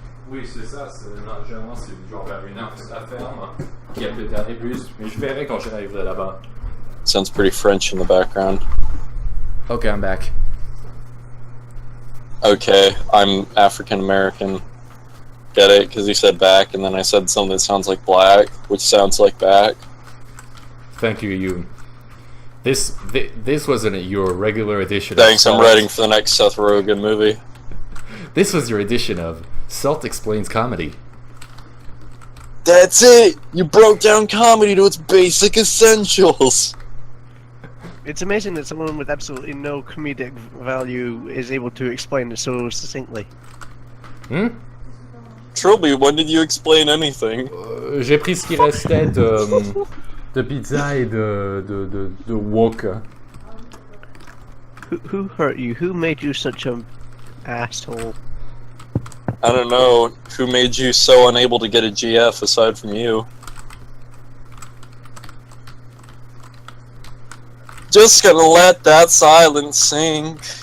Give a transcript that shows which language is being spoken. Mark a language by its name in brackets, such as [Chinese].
[French] Oui, c'est ça, généralement c'est genre vers 1 heure que ça ferme, puis après le dernier bus, mais je verrai quand j'arriverai là-bas. [English] Sounds pretty French in the background. Okay, I'm back. Okay, I'm African American. Get it? Because you said back, and then I said something that sounds like black, which sounds like back. Thank you, you. This wasn't your regular edition. Thanks, of I'm writing for the next Seth Rogen movie. This was your edition of Salt Explains Comedy. That's it! You broke down comedy to its basic essentials! It's amazing that someone with absolutely no comedic value is able to explain it so succinctly. Hmm? Trilby, when did you explain anything? [French] J'ai pris ce qui restait de pizza et de wok. [English] Who hurt you? Who made you such a Asshole. I don't know who made you so unable to get a GF aside from you. Just gonna let that silence sink.